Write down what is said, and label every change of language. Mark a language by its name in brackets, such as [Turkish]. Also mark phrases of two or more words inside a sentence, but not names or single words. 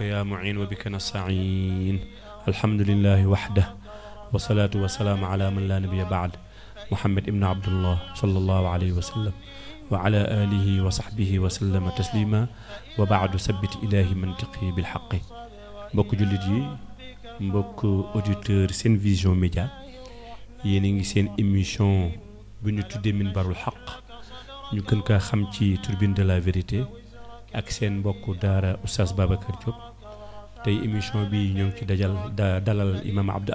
[Arabic] يا معين وبك نستعين الحمد لله وحده والصلاة والسلام على من لا نبي بعد محمد ابن عبد الله صلى الله عليه وسلم وعلى آله وصحبه وسلم تسليما وبعد ثبت إلهي منطقي بالحق mbokk [Wolof] jullit yi mbokk auditeur Sen Vision Média yéen a ngi seen émission bu ñu tuddee Minbarul Haq ñu gën kaa xam ci [French] turbine de la vérité [Wolof] ak seen mbokku daara Oustaz Babacar Diop tey émission bi ñoo ngi ci dalal imam Abdou